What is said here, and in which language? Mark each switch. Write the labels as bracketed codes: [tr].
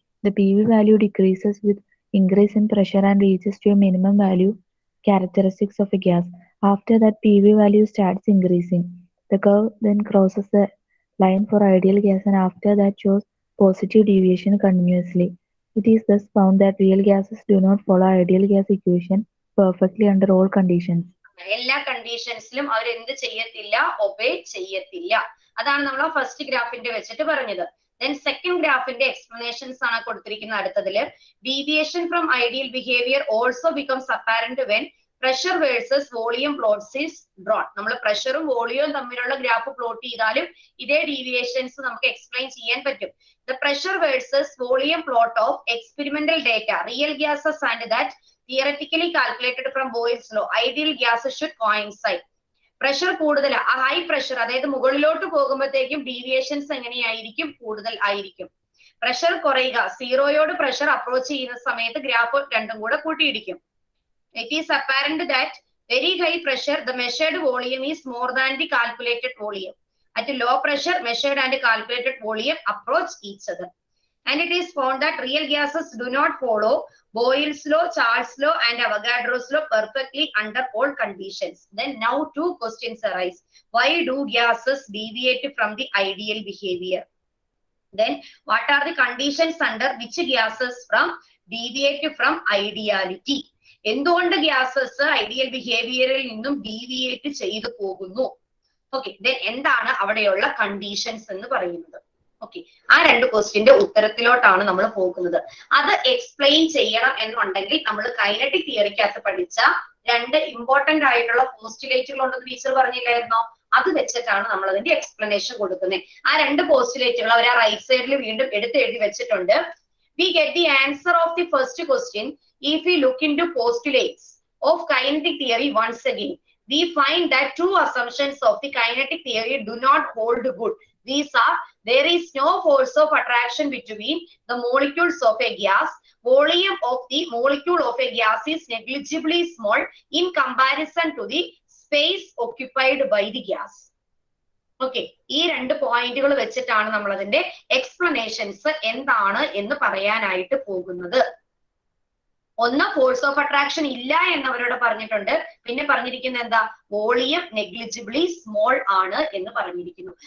[en] The PV value decreases with increase in pressure and reaches to a minimum value characteristics of a gas. After that, PV value starts increasing. The curve then crosses the line for ideal gas and after that shows positive deviation continuously. It is thus found that real gases do not follow ideal gas equation perfectly under all conditions. [ml] എല്ലാ കണ്ടീഷൻസിലും അവർ എന്ത് ചെയ്യത്തില്ല, obey ചെയ്യത്തില്ല. അതാണ് നമ്മൾ first ഗ്രാഫിന്റെ വെച്ചിട്ട് പറഞ്ഞത്. [en] Then second [ml] ഗ്രാഫിന്റെ എക്സ്പ്ലനേഷൻസ് ആണ് കൊടുത്തിരിക്കുന്നത് അടുത്തതില്. [en] Deviation from ideal behavior also becomes apparent when pressure versus volume plots is drawn. [ml] നമ്മൾ പ്രഷറും വോളിയവും തമ്മിലുള്ള ഗ്രാഫ് പ്ലോട്ട് ചെയ്താലും ഇതേ ഡീവിയേഷൻസ് നമുക്ക് എക്സ്പ്ലെയിൻ ചെയ്യാൻ പറ്റും. [en] The pressure versus volume plot of experimental data, real gases and that theoretically calculated from Boyle's law, ideal gases should coincide. [ml] Pressure കൂടുതൽ, high pressure അതായത് മുകളിലോട്ട് പോകുമ്പോഴത്തേക്കും ഡീവിയേഷൻസ് എങ്ങനെയായിരിക്കും, കൂടുതൽ ആയിരിക്കും. പ്രഷർ കുറയുക, സീറോയോട് പ്രഷർ അപ്രോച്ച് ചെയ്യുന്ന സമയത്ത് ഗ്രാഫ് രണ്ടും കൂടെ കൂട്ടിയിടിക്കും. [en] It is apparent that very high pressure the measured volume is more than the calculated volume. At low pressure, measured and calculated volume approach each other. And it is found that real gases do not follow Boyle's law, Charles' law and Avogadro's law perfectly under all conditions. Then now two questions arise. Why do gases deviate from the ideal behavior? Then what are the conditions under which gases deviate from ideality? [ml] എന്തുകൊണ്ട് gases ideal ബിഹേവിയറിൽ നിന്നും deviate ചെയ്തു പോകുന്നു? Okay, then എന്താണ് അവിടെയുള്ള conditions എന്ന് പറയുന്നത്? Okay, ആ രണ്ട് ക്വസ്റ്റ്യന്റെ ഉത്തരത്തിലോട്ടാണ് നമ്മൾ പോകുന്നത്. അത് എക്സ്പ്ലെയിൻ ചെയ്യണം എന്നുണ്ടെങ്കിൽ നമ്മൾ കൈനറ്റിക് തിയറിക്കകത്ത് പഠിച്ച രണ്ട് ഇമ്പോർട്ടന്റ് ആയിട്ടുള്ള പോസ്റ്റുലേറ്റുകൾ ഉണ്ടെന്ന് ടീച്ചർ പറഞ്ഞില്ലായിരുന്നോ? അത് വെച്ചിട്ടാണ് നമ്മൾ അതിന്റെ എക്സ്പ്ലനേഷൻ കൊടുക്കുന്നത്. ആ രണ്ട് പോസ്റ്റുലേറ്റുകൾ അവർ ആ റൈറ്റ് സൈഡിൽ വീണ്ടും എഴുതി വെച്ചിട്ടുണ്ട്. [en] We get the answer of the first question if we look into postulates of kinetic theory once again. We find that two assumptions of the kinetic theory do not hold good. These are, there is no force of attraction between the molecules of a gas. Volume of the molecule of a gas is negligibly small in comparison to the space occupied by the gas. [ml] Okay, ഈ രണ്ട് പോയിന്റുകൾ വെച്ചിട്ടാണ് നമ്മൾ അതിന്റെ explanations എന്താണ് എന്ന് പറയാനായിട്ട് പോകുന്നത്. ഒന്ന്, ഫോഴ്സ് ഓഫ് അട്രാക്ഷൻ ഇല്ല എന്നവരോട് പറഞ്ഞിട്ടുണ്ട്. പിന്നെ പറഞ്ഞിരിക്കുന്നത് എന്താ? വോളിയം നെഗ്ലിജിബിളി സ്മോൾ ആണ് എന്ന് പറഞ്ഞിരിക്കുന്നു.